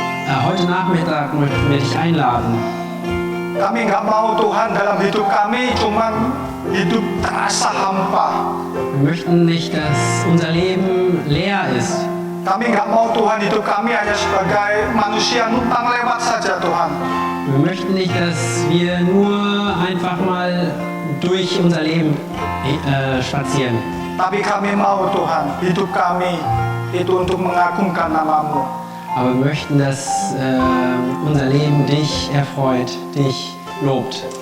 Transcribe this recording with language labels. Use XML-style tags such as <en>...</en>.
<de>Heute Nachmittag möchten wir dich einladen.</de> <id>Kami nggak mau Tuhan dalam hidup kami cuman hidup terasa hampa.</id> <de>Wir möchten nicht, dass unser Leben leer ist.</de> <id>Kami nggak mau Tuhan hidup kami hanya sebagai manusia numpang lewat saja Tuhan.</id> <de>Wir möchten nicht, dass wir nur einfach mal durch unser Leben spazieren.</de> <id>Tapi kami mau Tuhan, hidup kami itu untuk mengagungkan nama-Mu.</id> <de>Aber wir möchten, dass unser Leben dich erfreut, dich lobt.</de>